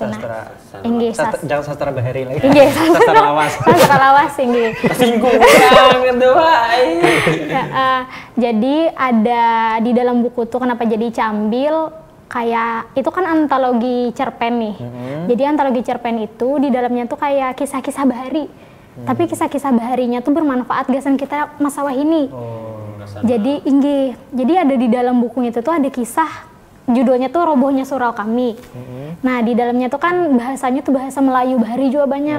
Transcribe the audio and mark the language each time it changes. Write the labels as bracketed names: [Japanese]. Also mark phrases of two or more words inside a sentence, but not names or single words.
[Indonesian] jangan sastra Bahari lagi. Sastra lawas. Sastra lawas Singgung jadi ada di dalam buku tuh kenapa jadi Cambil kayak itu kan antologi cerpen nih. Jadi antologi cerpen itu di dalamnya tuh kayak kisah-kisah Bahari. [Banjar] Tapi kisah-kisah Baharinya tuh bermanfaat gasan kita masa wahini. [Indonesian] Jadi jadi ada di dalam buku itu tuh ada kisah judulnya tuh Robohnya Surau Kami. Nah, di dalamnya tuh kan bahasanya tuh bahasa Melayu Bahari juga banyak.